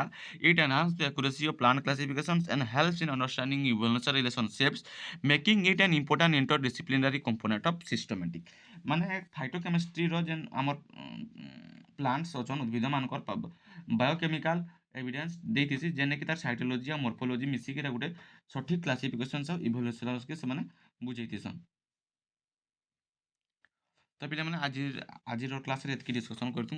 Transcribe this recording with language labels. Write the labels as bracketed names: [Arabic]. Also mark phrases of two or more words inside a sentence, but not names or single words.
[English] It enhances the accuracy of plant classifications and helps in understanding evolutionary relationships, making it an important interdisciplinary component of systematic. [Sambalpuri] ମାନେ phytochemistry ଯେନ୍ ଆମର ପ୍ଲାଣ୍ଟସ୍ ଅଛନ୍ ଉଦ୍ଭିଦ ମାନଙ୍କର [English] biochemical evidence [Sambalpuri] ଦେଇଥିସି ଯେନେ କି ତାର ସାଇଟୋଲୋଜି ଆଉ ମର୍ଫୋଲୋଜି ମିଶିକି ଗୋଟେ ସଠିକ୍ କ୍ଲାସିଫିକେସନ୍ସ ଆଉ ଇଭଲ୍ୟୁସନ୍ସକେ ସେମାନେ ବୁଝେଇଥିସନ୍। [Odia] ତ ପିଲାମାନେ ଆଜିର କ୍ଲାସ୍ରେ ଏତିକି ଡିସ୍କସନ୍ କରିଥିଲୁ।